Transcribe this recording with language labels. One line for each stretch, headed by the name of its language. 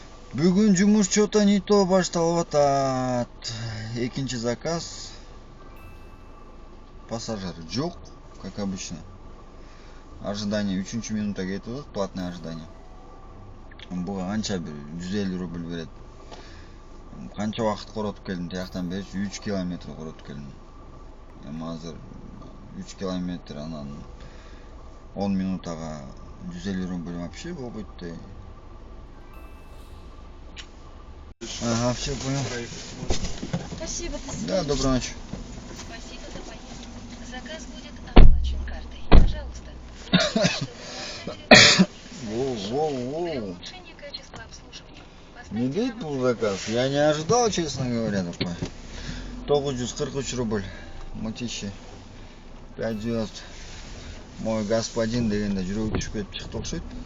Kyrgyz: Бүгүн жумуш чото не то башталып атат. Экинчи заказ.
Russian: Пассажир жок, как обычно. Ожидание 3 минутта кетип атат, платное ожидание.
Kyrgyz: Буга канча бир 150 рубль берет. Канча убакыт коротуп келдим, тияктан бери 3 километр коротуп келдим. Эми азыр 3 километр анан 10 минутага 150 рубль вообще болбойт да.
Russian: Ага, все понял. Спасибо, до свидания. Да, доброй ночи. Спасибо за поездку. Заказ будет оплачен картой. Пожалуйста. Воу. Для улучшения качества обслуживания. Не дейт был заказ. Я не ожидал, честно говоря, такой. 943 рубль. Мутищи. 5 звезд.
Kyrgyz: Мой господин дегенде жүрөгү түшүп кетип чыкты окшойт.